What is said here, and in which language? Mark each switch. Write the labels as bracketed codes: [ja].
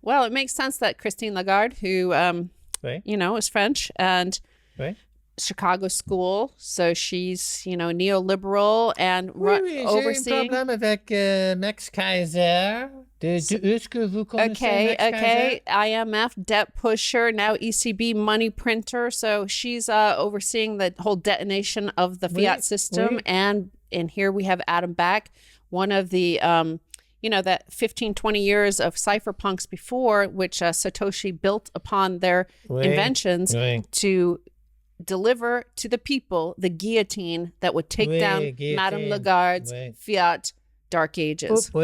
[en] Well, it makes sense that Christine Lagarde, who, is French and Chicago school, so she's, neoliberal and overseeing. [fr] J'ai un problème avec Max Kaiser. Est-ce que vous connaissez Max Kaiser? [en] IMF debt pusher, now ECB money printer. So she's overseeing the whole detonation of the fiat system. And here we have Adam Back, one of the, that 15, 20 years of cypherpunks before, which Satoshi built upon their inventions to deliver to the people the guillotine that would take down Madame Lagarde's fiat dark ages.